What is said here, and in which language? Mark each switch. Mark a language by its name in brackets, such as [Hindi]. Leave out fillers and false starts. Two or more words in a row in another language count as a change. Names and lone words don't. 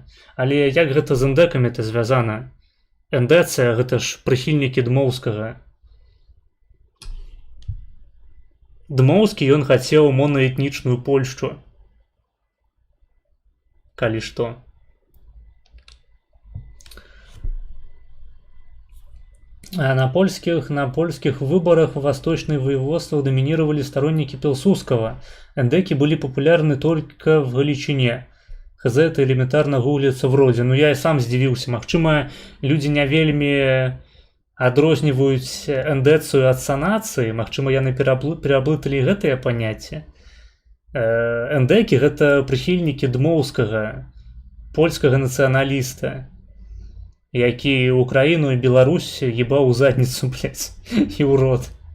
[Belarusian] Але як гэта з эндекамі-то звязана? Эндецыя — гэта ж прыхільнікі Дмоўскага. Дмоўскі ён хацеў монаэтнічную Польшчу. Калі што. [Russian] А на польских выборах в восточных воеводствах доминировали сторонники Пилсудского. Эндеки были популярны только в Галичине. Хз, это элементарно гуглится вроде. Но я и сам здзівіўся. [Belarusian] Магчыма, люди не вельмі адрозніваюць эндецыю ад санацыі. Магчыма, яны пераблыталі гэтае паняцце. Эндекі — гэта прыхільнікі Дмоўскага, польскага нацыяналіста, які Украіну і Беларусь ебаў у задніцу, блядь, і ў рот.